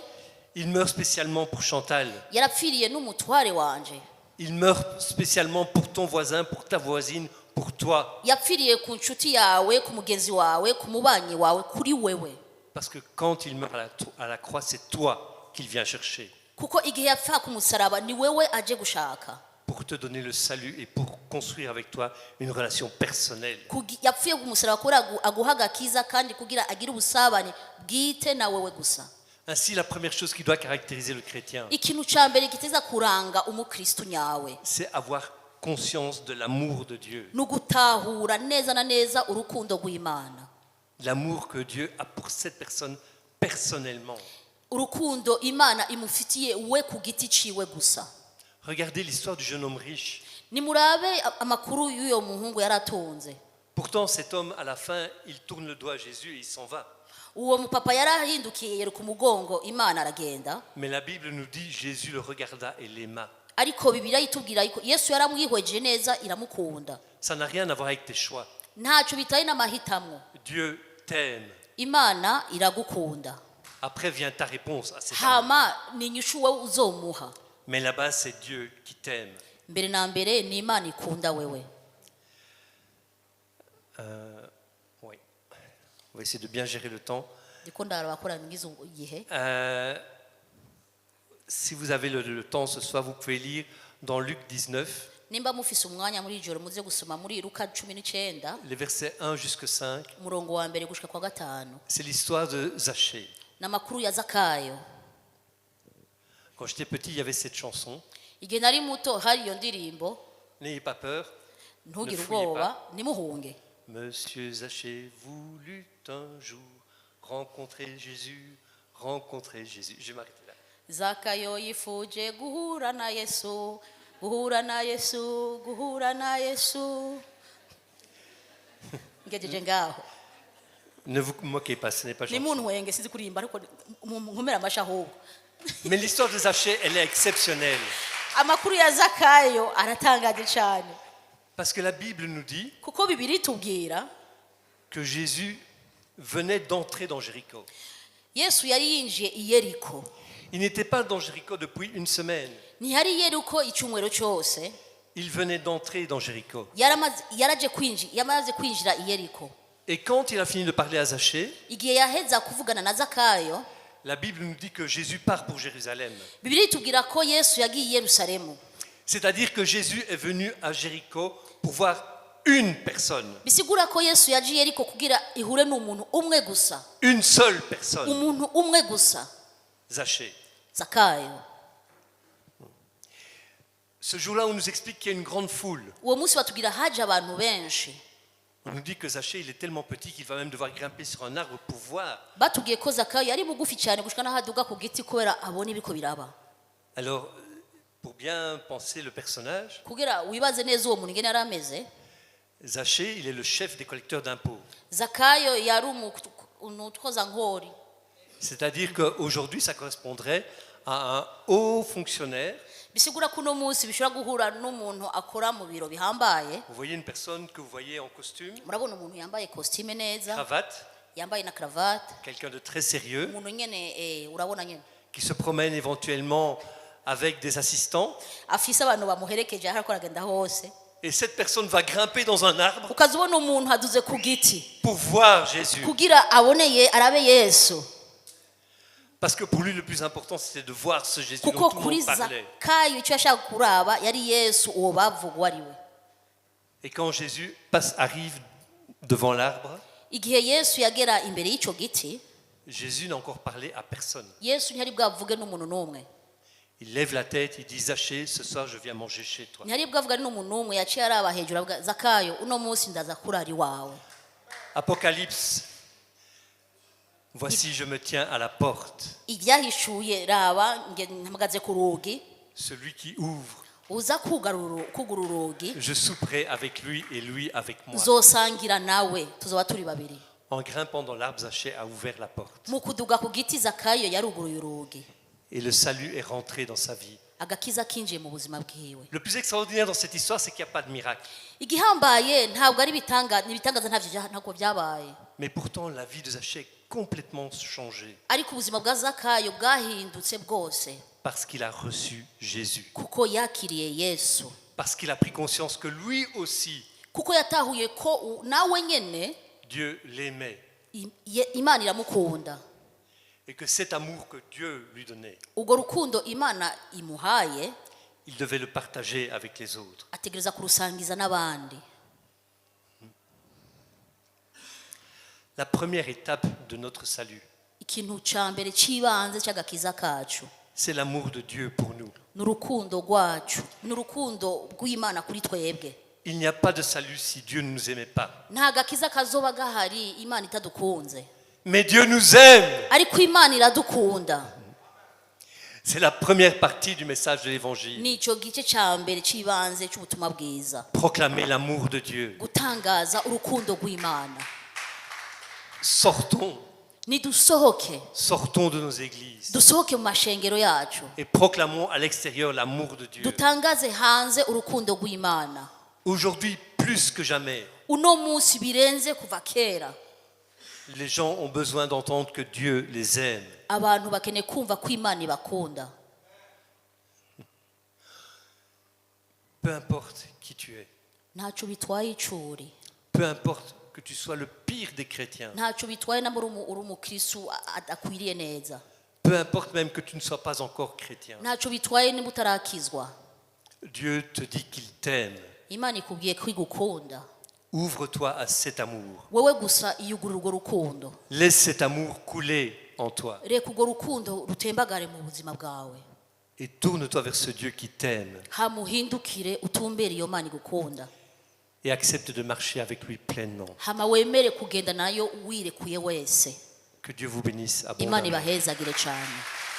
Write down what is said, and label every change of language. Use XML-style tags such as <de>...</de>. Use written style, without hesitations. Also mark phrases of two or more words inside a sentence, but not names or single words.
<fr>Il meurt spécialement pour Chantal.</fr> <rn>yarapfiriye n'umutware wanje,</rn> <fr>Il meurt spécialement pour ton voisin, pour ta voisine, pour toi.</fr> <rn>yapfiriye ku nshuti yawe, ku mugenzi wawe, ku mubanyi wawe, kuri wewe.</rn> <fr>Parce que quand il meurt à la croix, c'est toi qu'il vient chercher</fr> <rn>kuko igihe yapfa ku musaraba ni wewe aje gushaka,</rn> <fr>pour te donner le salut et pour construire avec toi une relation personnelle.</fr> <rn>yapfuye ku musaraba kubera aguha agakiza kandi kugira agire ubusabane bwite na wewe gusa.</rn> <fr>Ainsi, la première chose qui doit caractériser le chrétien,</fr> <rn>ikintu ca mbere giteza kuranga umukristo nyawe</rn> <fr>c'est avoir conscience de l'amour de Dieu.</fr> <rn>ni ugutahura neza na neza urukundo rw'Imana,</rn> <fr>L'amour que Dieu a pour cette personne personnellement.</fr> <rn>urukundo Imana imufitiye we ku giti ciwe gusa.</rn> <fr>Regardez l'histoire du jeune homme riche.</fr> <rn>nimurabe amakuru y'uyo muhungu yaratunze.</rn> <fr>Pourtant, cet homme, à la fin, il tourne le doigt à Jésus et il s'en va.</fr> <rn>uwo mupapa yarahindukiye yeruka umugongo Imana aragenda,</rn> <fr>Mais la Bible nous dit Jésus le regarda et l'aima.</fr> <rn>ariko Bibiliya itubwira yuko Yesu yaramwihweje neza iramukunda.</rn> <fr>Ça n'a rien à voir avec tes choix.</fr> <rn>ntaco bitaye n'amahitamwo.</rn> <fr>Dieu t'aime.</fr> <rn>Imana iragukunda,</rn> <fr>Après vient ta réponse à cet amour.</fr> <rn>hama ni inyishu wowe uzomuha.</rn> <fr>Mais là-bas, c'est Dieu qui t'aime.</fr> <rn>mbere na mbere ni Imana ikunda wewe.</rn> <fr>Oui. On va essayer de bien gérer le temps.</fr> <rn>ndiko ndarabakora ngize igihe.</rn> <fr>Si vous avez le temps ce soir, vous pouvez lire dans Luc 19,</fr> <rn>nimba mufise umwanya muri ijoro muze gusoma muri Luka 19</rn> <fr>les versets 1 jusqu'à 5.</fr> <rn>umurongo wa mbere gushika kwa gatanu.</rn> <fr>C'est l'histoire de Zachée.</fr> <rn>n'amakuru ya Zakayo.</rn> <fr>Quand j'étais petit, il y avait cette chanson.</fr> <rn>igihe nari muto hari iyo ndirimbo,</rn> <fr>N'ayez pas peur.</fr> <rn>ntugire</rn> <fr>Ne fouillez</fr> <rn>ubwoba nimuhunge.</rn> <fr>Monsieur Zachée voulut un jour rencontrer Jésus, rencontrer Jésus. Je vais m'arrêter là.</fr> <rn>Zakayo yifuje guhura na Yesu, guhura na Yesu, guhura na Yesu. ngejeje ngaho.</rn> <fr>Ne vous moquez pas, ce n'est pas</fr> <rn>ni</rn> <fr>gentil.</fr> <rn>muntu wenge sinzi kurimba ariko nkumera amasha ahubwo.</rn> <fr>Mais l'histoire de Zachée, elle est exceptionnelle.</fr> <rn>amakuru ya Zakayo aratangaje cyane,</rn> <fr>Parce que la Bible nous dit</fr> <rn>kuko Bibiliya itubwira</rn> <fr>que Jésus venait d'entrer dans Jéricho.</fr> <rn>Yesu yari yinjiye i Yeriko.</rn> <fr>Il n'était pas dans Jéricho depuis une semaine.</fr> <rn>ntihari i Yeriko icyumweru cyose,</rn> <fr>Il venait d'entrer dans Jéricho.</fr> <rn>yamaze kwinjira i Yeriko.</rn> <fr>Et quand il a fini de parler à Zachée,</fr> <rn>igihe yaheza kuvugana na Zakayo,</rn> <fr>la Bible nous dit que Jésus part pour Jérusalem.</fr> <rn>Bibiliya itubwira ko Yesu yagiye i Yerusalemu.</rn> <fr>C'est-à-dire que Jésus est venu à Jéricho pour voir une personne.</fr> <rn>bisigura ko Yesu yagiye i Yeriko kugira ihure n'umuntu umwe gusa.</rn> <fr>Une seule personne.</fr> <rn>umuntu umwe gusa,</rn> <fr>Zachée.</fr> <rn>Zakayo.</rn> <fr>Ce jour-là, on nous explique qu'il y a une grande foule.</fr> <rn>uwo munsi batubwira haje abantu benshi.</rn> <fr>On nous dit que Zachée, il est tellement petit qu'il va même devoir grimper sur un arbre pour voir.</fr> <rn>batubwiye ko Zakayo yari mugufi cyane gushika n'aho aduga ku giti kubera abona ibiko biraba.</rn> <fr>Alors, pour bien penser le personnage,</fr> <rn>kugira wibaze neza uwo muntu ingene yari ameze,</rn> <fr>Zachée, il est le chef des collecteurs d'impôts.</fr> <rn>Zakayo yari umutwaza nkori.</rn> <fr>C'est-à-dire qu'aujourd'hui, ça correspondrait à un haut fonctionnaire.</fr> <rn>bisigura ko uno munsi bishobora guhura n'umuntu akora mu biro bihambaye.</rn> <fr>Vous voyez une personne que vous voyez en costume,</fr> <rn>Murabona umuntu yambaye costume neza,</rn> <fr>cravate,</fr> <rn>yambaye na cravate,</rn> <fr>quelqu'un de très sérieux,</fr> <rn>umuntu nyene urabona nyene</rn> <fr>qui se promène éventuellement avec des assistants.</fr> <rn>afise abantu bamuherekeje aho ariko aragenda hose.</rn> <fr>Et cette personne va grimper dans un arbre</fr> <rn>Ukazibona umuntu aduze ku giti</rn> <fr>pour voir Jésus.</fr> <rn>kugira aboneye arabe Yesu.</rn> <fr>Parce que pour lui, le plus important, c'était de voir ce Jésus dont</fr> <rn>Kuko</rn> <fr>tout le</fr> <rn>kuri</rn> <fr>monde parlait.</fr> <rn>Zakayo icyo yashaka kuraba yari Yesu uwo bavuga ari we.</rn> <fr>Et quand Jésus arrive devant l'arbre,</fr> <rn>Igihe Yesu yagera imbere y'icyo giti,</rn> <fr>Jésus n'a encore parlé à personne.</fr> <rn>Yesu ntiyari bwavuge n'umuntu n'umwe.</rn> <fr>Il lève la tête, il dit Zachée, ce soir je viens manger chez toi.</fr> <rn>Ntiyari bwavuga n'umuntu n'umwe, yaciye araba hejuru avuga Zakayo uno munsi ndaza kurara iwawe.</rn> <fr>Apocalypse. Voici, je me tiens à la porte.</fr> <rn>Ibyahishuye raba mpagaze ku rugi,</rn> <fr>Celui qui ouvre,</fr> <rn>uza kugura urugi,</rn> <fr>je souperai avec lui et lui avec moi.</fr> <rn>nzosangira nawe tuzoba turi babiri.</rn> <fr>En grimpant dans l'arbre, Zachée a ouvert la porte.</fr> <rn>Mu kuduga ku giti Zakayo yaruguruye urugi.</rn> <fr>Et le salut est rentré dans sa vie.</fr> <rn>Agakiza kinjiye mu buzima bwiwe.</rn> <fr>Le plus extraordinaire dans cette histoire, c'est qu'il n'y a pas de miracle.</fr> <rn>Igihambaye ntabwo ari ibitangaza ntabwo byabaye.</rn> <fr>Mais pourtant, la vie de Zachée est complètement changée.</fr> <rn>Ariko ubuzima bwa Zakayo bwahindutse bwose</rn> <fr>Parce qu'il a reçu Jésus.</fr> <rn>kuko yakiriye Yesu.</rn> <fr>Parce qu'il a pris conscience que lui aussi,</fr> <rn>Kuko yatahuye ko nawe nyene</rn> <fr>Dieu l'aimait.</fr> <rn>Imana iramukunda.</rn> <fr>Et que cet amour que Dieu lui donnait,</fr> <rn>Ubwo rukundo Imana imuhaye</rn> <fr>il devait le partager avec les autres.</fr> <rn>ategereza kurusangiza n'abandi.</rn> <fr>La première étape de notre salut,</fr> <rn>Ikintu ca mbere cibanze cy'agakiza kacu</rn> <fr>c'est l'amour de Dieu pour nous.</fr> <rn>n'urukundo rwacu, n'urukundo rw'Imana kuri twebwe.</rn> <fr>Il n'y a pas de salut si Dieu ne nous aimait pas.</fr> <rn>Nta gakiza kazoba gahari Imana itadukunze.</rn> <fr>Mais Dieu nous aime.</fr> <rn>Ariko Imana iradukunda.</rn> <fr>C'est la première partie du message de l'évangile.</fr> <rn>Nico gice ca mbere cibanze cy'ubutumwa bwiza.</rn> <fr>Proclamer l'amour de Dieu.</fr> <rn>Gutangaza urukundo rw'Imana.</rn> <fr>Sortons de nos églises</fr> <rn>dusohoke mu mashengero yacu</rn> <fr>et proclamons à l'extérieur l'amour de Dieu.</fr> <rn>dutangaze hanze urukundo rw'Imana.</rn> <fr>Aujourd'hui, plus que jamais,</fr> <rn>Uno munsi birenze kuva kera</rn> <fr>les gens ont besoin d'entendre que Dieu les aime.</fr> <rn>abantu bakeneye kumva ko Imana ibakunda.</rn> <fr>Peu importe qui tu es,</fr> <rn>Ntaco bitwaye icuri,</rn> <fr>peu importe que tu sois le pire des chrétiens,</fr> <rn>ntaco bitwaye na uri umukristu adakwiriye neza,</rn> <fr>peu importe même que tu ne sois pas encore chrétien,</fr> <rn>ntaco bitwaye niba utarakizwa.</rn> <fr>Dieu te dit qu'il t'aime.</fr> <rn>Imana ikubwiye ko igukunda.</rn> <fr>Ouvre-toi à cet amour.</fr> <rn>Wewe gusa iyugurura urwo rukundo.</rn> <fr>Laisse cet amour couler en toi.</fr> <rn>Reka urwo rukundo rutembagare mu buzima bwawe.</rn> <fr>Et tourne-toi vers ce Dieu qui t'aime.</fr> <rn>Hamuhindukire utumbere iyo Mana igukunda.</rn> <fr>Et accepte de marcher avec lui pleinement.</fr> <rn>Hama wemere kugenda nayo wirekuye wese.</rn> <fr>Que Dieu vous bénisse</fr> <rn>Imana</rn> <fr>abondamment.</fr> <rn>ibahezagire cyane.</rn>